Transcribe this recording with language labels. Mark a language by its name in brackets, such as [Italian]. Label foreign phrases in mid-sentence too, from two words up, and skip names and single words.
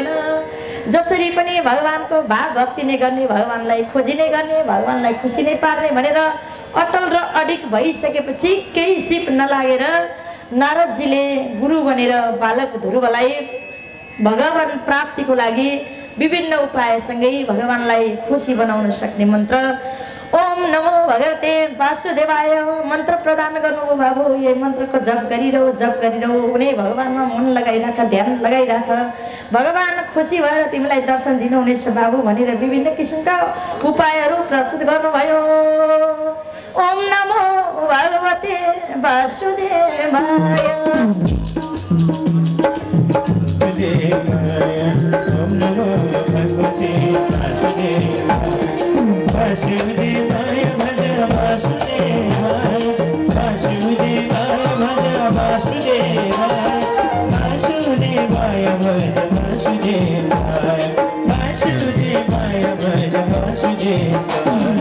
[Nepali] जसरी पनि भगवानको भाव भक्ति नै गर्ने, भगवानलाई खोजी नै गर्ने, भगवानलाई खुसी नै पार्ने भनेर अटल र अडिक भइसकेपछि केही सिप नलागेर नारदजीले गुरु बनेर बालक ध्रुवलाई भगवान प्राप्तिको लागि विभिन्न उपायसँगै भगवानलाई खुसी बनाउन सक्ने मन्त्र [Sanskrit] ओम नमो भगवते वासुदेवाय [Nepali] मन्त्र प्रदान गर्नुभयो। बाबु यही मन्त्रको जप गरिरहौ, उनी भगवानमा मन लगाइराख, ध्यान लगाइराख, भगवान खुसी भएर तिमीलाई दर्शन दिनुहुनेछ बाबु भनेर विभिन्न किसिमका उपायहरू प्रस्तुत गर्नुभयो। [Sanskrit] ओम नमो भगवते वासुदेवाय। ओम नमो भगवते वासुदेवाय भज वासुदेवाय, वासुदेवाय भज वासुदेवाय, वासुदेवाय भज वासुदेवाय, वासुदेवाय भज वासुदेवाय।